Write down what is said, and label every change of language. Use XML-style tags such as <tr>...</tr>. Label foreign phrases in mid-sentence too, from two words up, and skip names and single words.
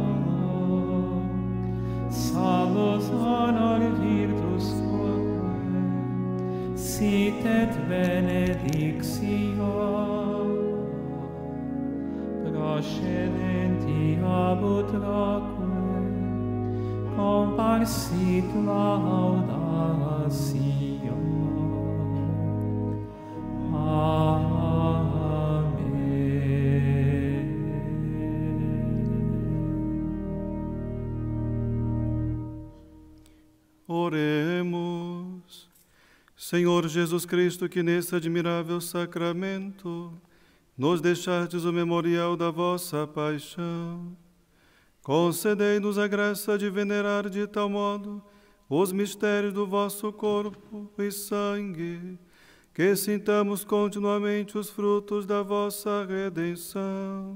<la>salus honor virtus quoque sit et benedictio procedenti ab utraque comparsit laudatio.</la> <pt>Oremos. Senhor Jesus Cristo, que nesse admirável sacramento nos deixastes o memorial da vossa paixão, concedei-nos a graça de venerar de tal modo os mistérios do vosso corpo e sangue, que sintamos continuamente os frutos da vossa redenção.</pt>